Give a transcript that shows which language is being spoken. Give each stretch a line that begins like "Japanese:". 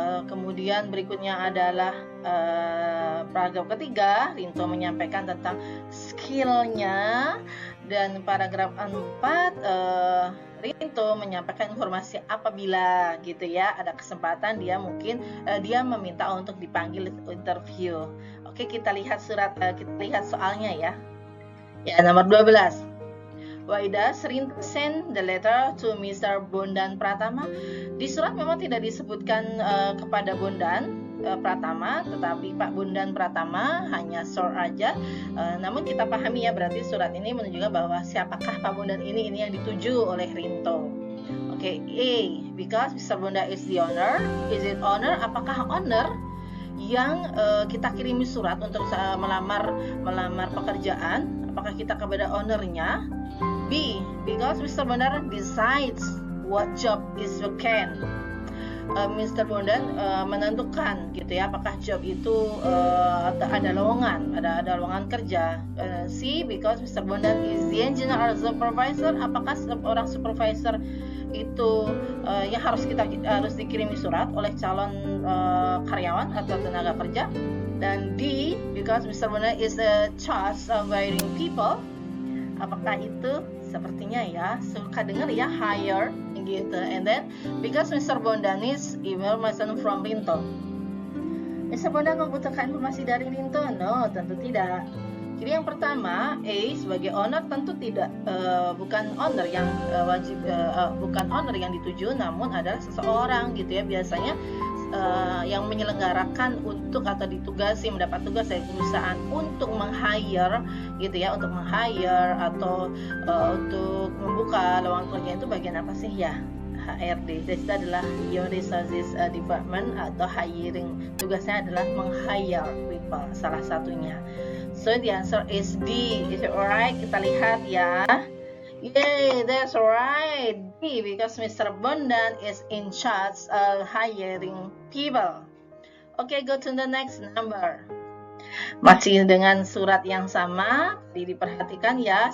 Indonesian: Kemudian berikutnya adalah paragraf ketiga, Rinto menyampaikan tentang skill-nya. Dan paragraf 4, Rinto menyampaikan informasi apabila gitu ya ada kesempatan dia meminta untuk dipanggil interview. Oke, kita lihat soalnya ya. Ya, nomor 12.
English: Why does Rinto send the letter to Mr.
Indonesian: Bondan Pratama? Di surat memang tidak disebutkan kepada Bondan Pratama, tetapi Pak Bondan Pratama hanya short aja. Namun kita pahami ya, berarti surat ini menunjukkan bahwa siapakah Pak Bondan ini yang dituju oleh Rinto.
English: Oke, A, because Mr. Bondan is the owner. Is it owner?
Indonesian: Apakah owner yang kita kirimi surat untuk melamar pekerjaan? Apakah kita kepada ownernya?
English: B, because Mr. Bondan decides what job is vacant. Mr.
Indonesian: Bondan menentukan gitu ya, apakah job itu ada lowongan kerja.
English: C, because Mr. Bondan is the engineer supervisor.
Indonesian: Apakah seorang supervisor itu yang harus dikirimi surat oleh calon karyawan atau tenaga kerja.
English: Dan D, because Mr. Bondan is the charge of hiring people.
Indonesian: Apakah itu? Sepertinya ya, suka dengar ya, hire gitu.
English: And then because Mr. Bondan is information from Rinto. Mr.
Indonesian: Bondan membutuhkan informasi dari Rinto? No, tentu tidak. Jadi yang pertama, A, sebagai owner tentu tidak, bukan owner yang bukan owner yang dituju, namun adalah seseorang gitu ya. Biasanya yang menyelenggarakan untuk atau ditugasi mendapat tugas dari perusahaan untuk meng-hire gitu ya, untuk meng-hire atau untuk membuka lowongan kerja itu bagian apa sih ya? HRD. Itu adalah Human Resources Department atau hiring. Tugasnya adalah meng-hire people, salah satunya.
English: So the answer is D. Is it alright?
Indonesian: Kita lihat ya.
English: Yay, that's right. D, because Mr. Bondan is in charge of hiring people. Okay, go to the next number.
Indonesian: Masih dengan surat yang sama, diperhatikan ya.